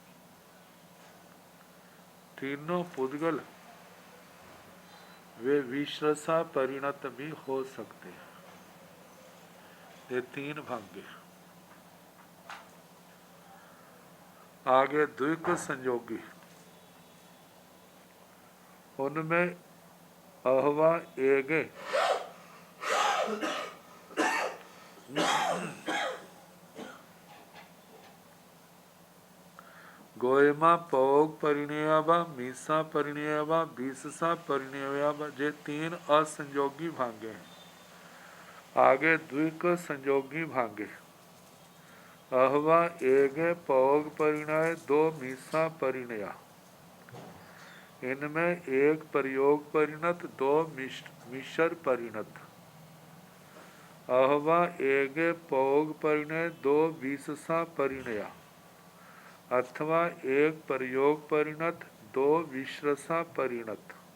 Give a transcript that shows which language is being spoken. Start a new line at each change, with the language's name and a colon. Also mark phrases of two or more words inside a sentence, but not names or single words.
Hindi: तीनों पुद्गल वे विश्रसा परिणत भी हो सकते हैं। ये तीन भाग्य। आगे द्विक संयोगी, उनमें
Prakrit languages: अहवा एगे गोयमा पौग परिणयावा मीसा परिणयावा बीससा परिणयावा,
Hindi: जे तीन असंयोगी भांगे हैं। आगे द्विक संयोगी भांगे,
Prakrit languages: अहवा एगे पौग परिणय दो मीसा परिणया।
Hindi: इनमें एक प्रयोग परिणत दो मिश्र परिणत।
Prakrit languages: अहवा एगे पौग परिणय दो बीससा परिणया,
Hindi: अथवा एक प्रयोग परिणत दो विश्रसा परिणत।